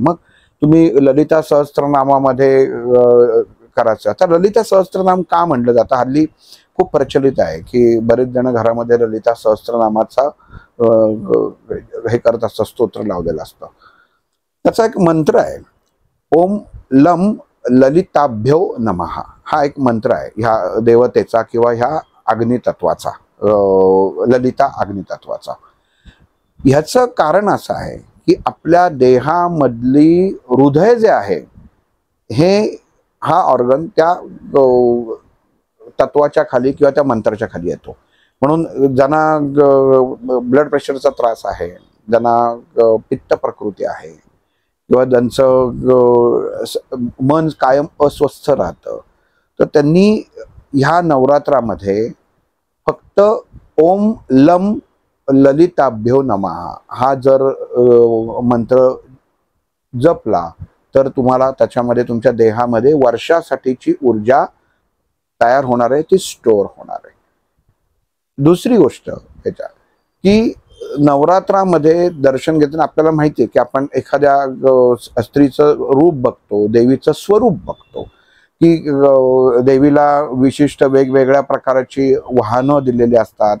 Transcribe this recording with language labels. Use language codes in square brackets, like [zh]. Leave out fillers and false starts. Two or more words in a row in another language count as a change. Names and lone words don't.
[mr] मग तुम्ही ललिता सहस्त्रनामामध्ये करायचं. आता ललिता सहस्त्रनाम का म्हटलं जातं, हल्ली खूप प्रचलित आहे की बरेच जण घरामध्ये ललिता सहस्त्रनामाचा हे करत असतं, स्तोत्र लावलेलं असतं. त्याचा एक मंत्र आहे, [sa] ओम लम ललिताभ्यो नमः. [mr] हा एक मंत्र आहे ह्या देवतेचा किंवा ह्या अग्नितत्वाचा, ललिता अग्नितत्वाचा. ह्याचं कारण असं आहे की आपल्या देहामधली हृदय जे आहे हे, हा ऑर्गन त्या तत्वाच्या खाली किंवा त्या मंत्राच्या खाली येतो. म्हणून ज्यांना [en] blood pressurecha [mr] त्रास आहे, ज्यांना पित्त प्रकृती आहे किंवा ज्यांचं मन कायम अस्वस्थ राहतं, तर त्यांनी ह्या नवरात्रामध्ये फक्त [sa] ओम लम ललिताभ्यो नमः [mr] हा जर मंत्र जपला तर तुम्हाला त्याच्यामध्ये तुमच्या देहामध्ये वर्षासाठीची ऊर्जा तयार होणार आहे, ती स्टोअर होणार आहे. दुसरी गोष्ट त्याच्यात की नवरात्रामध्ये दर्शन घेताना आपल्याला माहिती आहे की आपण एखाद्या स्त्रीचं रूप बघतो, देवीचं स्वरूप बघतो, की देवीला विशिष्ट वेगवेगळ्या प्रकारची वाहनं दिलेली असतात.